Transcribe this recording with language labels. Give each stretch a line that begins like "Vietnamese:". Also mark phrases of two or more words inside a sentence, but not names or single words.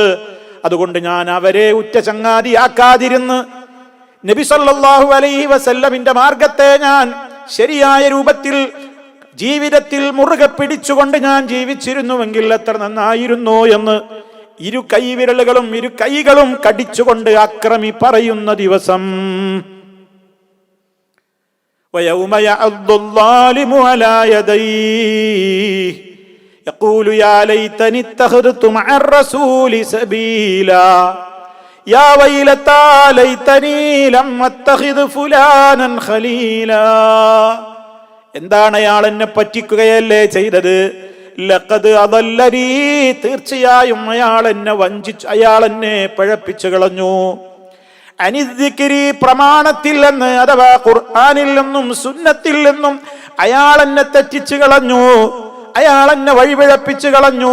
Malayalam: അതുകൊണ്ട് ഞാൻ അവരെ ഉറ്റ ചങ്ങാതിയാക്കാതിരുന്ന് നബി
Arabic: صلى الله عليه
Malayalam: വസല്ലമിന്റെ മാർഗത്തെ ഞാൻ ശരിയായ രൂപത്തിൽ ജീവിതത്തിൽ മുറുകെ പിടിച്ചുകൊണ്ട് ഞാൻ ജീവിച്ചിരുന്നുവെങ്കിൽ എത്ര നന്നായിരുന്നു എന്ന് ഇരു കൈവിരലുകളും ഇരു കൈകളും കടിച്ചുകൊണ്ട് അക്രമി പറയുന്ന ദിവസം.
Arabic: وَيَوْمَ يَعَضُّ الظَّالِمُ عَلَى يَدَيْهِ يَقُولُ يَا لَيْتَنِي اتَّخَذْتُ مَعَ الرَّسُولِ سَبِيلًا يَا وَيْلَتَى لَيْتَنِي لَمْ أَتَّخِذْ فُلَانًا خَلِيلًا.
Malayalam: എന്താണ് അയാൾ എന്നെ പറ്റിക്കുകയല്ലേ ചെയ്തത്?
Arabic: لقد أضلني,
Malayalam: തീർച്ചയായും അയാൾ എന്നെ വഞ്ചിച്ചു, അയാൾ എന്നെ പഴപ്പിച്ചു കളഞ്ഞു. അനിദ്ദിക്രി, പ്രമാണത്തിൽ നിന്ന് അഥവാ ഖുർആനിൽ നിന്നും സുന്നത്തിൽ നിന്നും അയാൾ എന്നെ തെറ്റിച്ചു കളഞ്ഞു, അയാൾ എന്നെ വഴിപിഴപ്പിച്ചു കളഞ്ഞു.